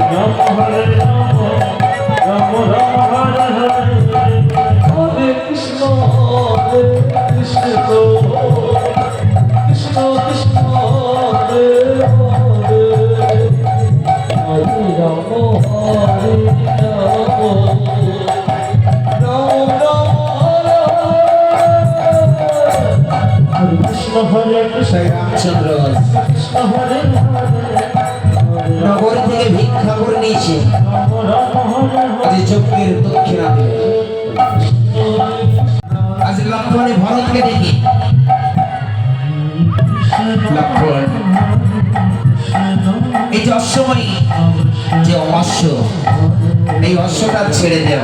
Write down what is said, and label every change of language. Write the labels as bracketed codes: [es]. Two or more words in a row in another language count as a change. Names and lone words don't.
[sa] রাম হরে রাম রাম রাম হরে হরে Hare Krishna, Hare Krishna, Krishna Krishna, Hare Hare, Hare Rama, Hare Rama, Ram Ram, Hare Hare, Hare Krishna, Hare Krishna, রামচন্দ্র Krishna Hare Hare, [bn] নগর থেকে ভিক্ষা করে নিয়েছে, [sa] Ram Ram, Hare [bn] আজ যজ্ঞের দক্ষিণা দিলে। আজ লক্ষণে ভরতকে ডেকে, লক্ষণ, এই যে অশ্বমণি যে অশ্ব, এই অশ্বটা ছেড়ে দেও।